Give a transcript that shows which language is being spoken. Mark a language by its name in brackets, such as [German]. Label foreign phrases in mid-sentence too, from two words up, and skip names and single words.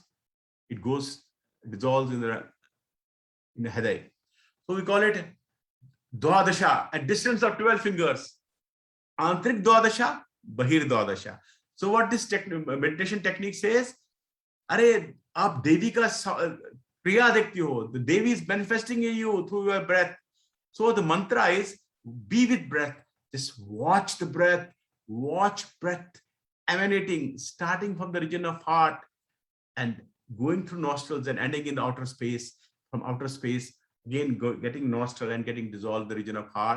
[English] It goes, dissolves in the Hriday. So we call it Dwadasha, a distance of 12 fingers. Antrik Dwadasha, Bahir Dwadasha. So what this meditation technique says, Are, [Hindi] आप देवी का क्रिया देखती हो. [English] The Devi is manifesting in you through your breath. So the mantra is, be with breath. Just watch the breath. Watch breath emanating, starting from the region of heart and going through nostrils and ending in the outer space. From outer space, again getting nostril and getting dissolved the region of heart.